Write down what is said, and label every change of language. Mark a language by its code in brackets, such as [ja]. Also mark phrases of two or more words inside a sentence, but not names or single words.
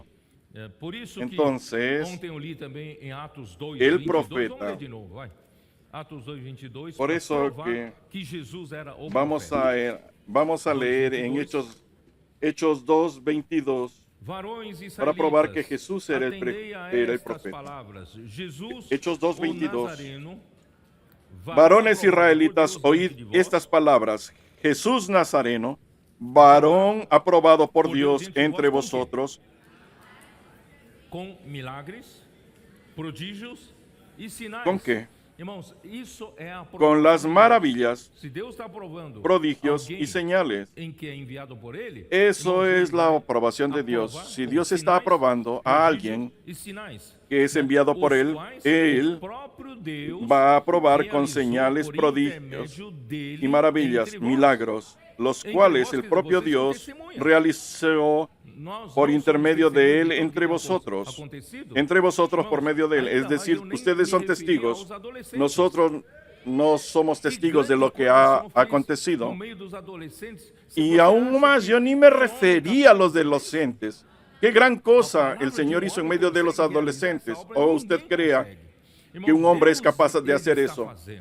[es] Entonces, el profeta, por eso que vamos a leer en Hechos 2:22 para probar que Jesús era el profeta. Hechos 2:22. Varones israelitas, oíd estas palabras. Jesús Nazareno, varón aprobado por Dios entre vosotros, [pt] com milagres, prodígios e sinais. [es] ¿con qué? [pt] Irmãos, isso é a [es] Con las maravillas, [pt] Se Deus está aprovando [es] prodigios [pt] alguém [es] y señales. [pt] em que é enviado por ele, [es] Eso [pt] irmãos, [es] es [pt] ele [es] la [pt] vai [es] aprobación de Dios. [pt] aprovar [es] Si [pt] com [es] Dios está [pt] sinais, [es] aprobando a [pt] prodígios [es] alguien [pt] e sinais, [es] que es enviado por [pt] os [es] Él, [pt] quais [es] Él [pt] o próprio Deus [es] va a aprobar con [pt] realizou [es] señales, [pt] por [es] prodigios [pt] intermédio dele [es] y maravillas, [pt] entre vós. [es] milagros, los [pt] Entre [es] cuales [pt] vós, [es] el [pt] que [es] propio [pt] vocês são [es] Dios [pt] testemunhas. [es] realizó [pt] Nós [es] por [pt] não [es] intermedio [pt] somos [es] de [pt] testemunhas [es] Él [pt] de tudo [es] entre [pt] que tem [es] vosotros, [pt] acontecido. [es] entre vosotros por [pt] Irmãos, [es] medio de Él. [pt] ainda [es] Es [pt] mais, [es] decir, [pt] eu nem [es] ustedes son [pt] me referi [es] testigos. [pt] aos adolescentes. [es] Nosotros no somos testigos de lo que ha acontecido. Y aún más, yo ni me refería a los adolescentes. Qué gran cosa el Señor hizo en medio de los adolescentes. ¿O usted crea que un hombre es capaz de hacer eso?